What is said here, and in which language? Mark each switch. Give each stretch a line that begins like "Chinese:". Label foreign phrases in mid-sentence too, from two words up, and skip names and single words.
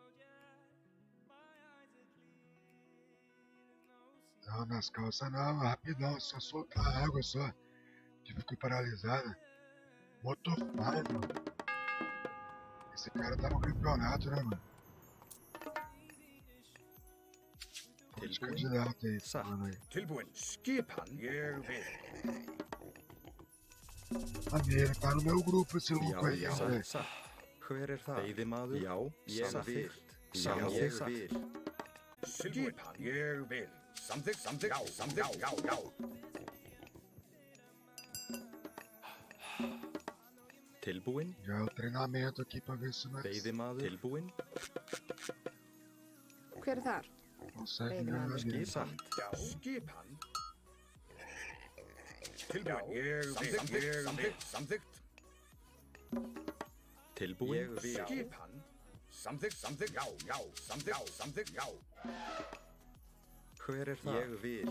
Portuguese: Não, nas calças não, rapidão, só soltar a água só. Que ficou paralisada. Motofarm, mano. Esse cara tá no campeonato, né, mano? Pode candidato aí, mano aí.
Icelandic: Tilbúin. Skipan. Ég vil.
Portuguese: Ele tá no meu grupo, esse louco aí,
Icelandic: Já,
Portuguese: velho.
Icelandic: satt. Hver það? Veiðimaður? Já, samþykkt. Skipan. Ég vil. Samþykkt. Já, samþykkt. Já. Tilbúin?
Portuguese: Já é o treinamento aqui pra ver se nós
Icelandic: Veiðimaður? Tilbúin? Hver er þar?
Portuguese: conseguimos
Icelandic: Veiðimaður.
Portuguese: ganhar dele.
Icelandic: Satt. Já, skipan. Tilbúin. Ég vil. Samþykkt. Tilbúin? Skipan. Samþykkt. Já. Samþykkt. Já. Hver er það? Ég vil.